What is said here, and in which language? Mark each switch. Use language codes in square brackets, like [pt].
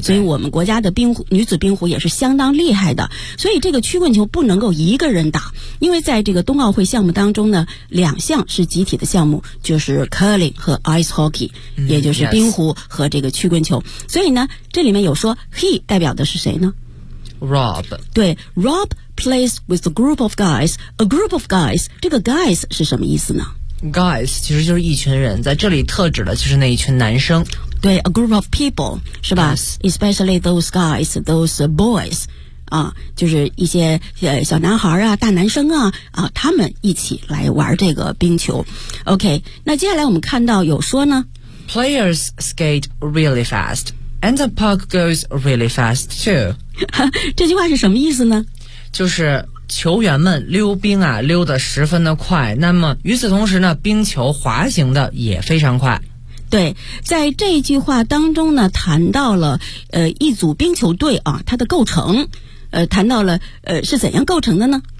[zh] 所以我们国家的冰壶，女子冰壶也是相当厉害的。所以这个曲棍球不能够一个人打，因为在这个冬奥会项目当中呢，两项是集体的项目，就是 Curling 和 Ice Hockey。也就是冰壶和这个曲棍球。所以呢这里面有说 he 代表的是谁呢？ [en] Rob。 [zh] 对， [en] Rob plays with a group of guys. A group of guys, [zh] 这个 guys 是什么意思呢？ Guys 其实就是一群人，在这里特指的就是那一群男生。对， [en] a group of people [zh] 是吧？ [en] Especially those guys, those boys, [zh] 就是一些小男孩啊，大男生啊，他们一起来玩这个冰球。 [en] OK, [zh] 那接下来我们看到有说呢， [en] Players skate really fast, and the puck goes really fast too. [zh] 这句话是什么意思呢？就是球员们溜冰啊，溜得十分的快。那么与此同时呢，冰球滑行的也非常快。对，在这句话当中呢，谈到了一组冰球队啊，它的构成，谈到了是怎样构成的呢？